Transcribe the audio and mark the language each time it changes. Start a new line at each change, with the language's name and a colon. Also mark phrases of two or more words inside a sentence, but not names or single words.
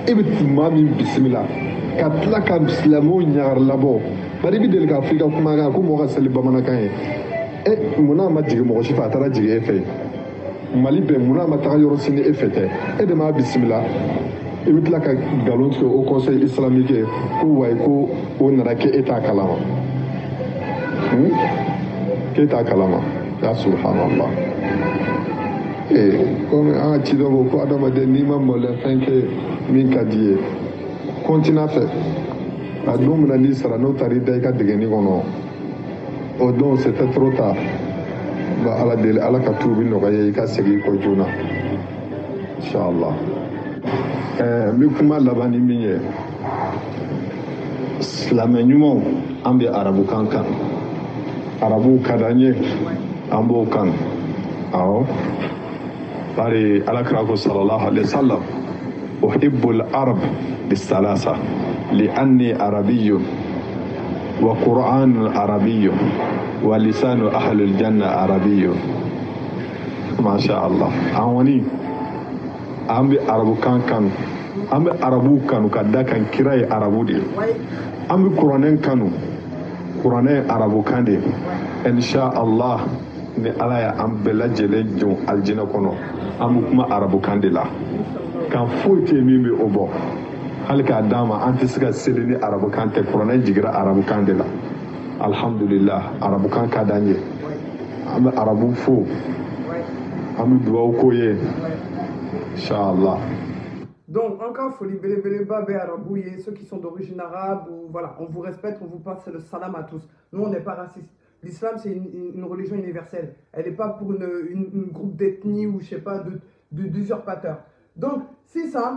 Bambara: e bɛ maa min bisimila ka tila ka silamɛw ɲagar labɔ bari i bɛ deli k'a fɔ i ka kumakan ko mɔgɔ ka seli bamanankan ye munna a ma jigin mɔgɔ si fɛ a taara jigin e fɛ mali bɛɛ munna a ma taga yɔrɔ sini e fɛ tɛ e de m'a bisimila i bɛ tila ka nkalon tigɛ o
French: conseil islamique
Bambara: ye ko wayi ko o nana kɛ e t'a kalama k'e t'a kalama ya subhanallah komi an ka cidɔ ko ko adamaden n'i ma maloyafɛn kɛ min ka di ye continue fɛ a don min na n'i sara n'o taara i da i ka degeni kɔnɔ o don
French: c'était trop tard
Bambara: ba ala deli ala ka tuubi nɔgɔya i ka segin kɔ joona inshallah n bɛ kuma laban ni min ye silamɛ ɲumanw an bɛ arabukan kan arabuw ka d'an ye an b'o kan awɔ bari alakira ko
Arabic: صلى الله عليه وسلم أحب العرب بثلاث لأني عربي والقرآن عربي ولسان أهل الجنة عربي ما شاء الله
Bambara: an wani an bɛ arabukan kanu an bɛ arabuw kanu ka da kan kira ye arabu de ye an bɛ kuranɛ kanu kuranɛ ye arabukan de ye
Arabic: إن شاء الله
Bambara: ni ala ya an bɛɛ lajɛlen jɔn aljinɛ kɔnɔ an bɛ kuma arabukan de la kan foyi tɛ min bɛ o bɔ hali k'a d'a ma an tɛ se ka seli ni arabukan tɛ kuranɛ jigira arabukan de la alhamdulillah arabukan ka d'an ye an bɛ arabu fo an bɛ dugawu k'o ye inshallah.
French: Donc, encore folie bélé babé arabouye, ceux qui sont d'origine arabe, ou, voilà, on vous respecte, on vous passe le salam à tous. Nous, on n'est pas racistes. L'islam, c'est une religion universelle. Elle n'est pas pour une groupe d'ethnie ou, je sais pas, d'usurpateurs. Donc, c'est ça.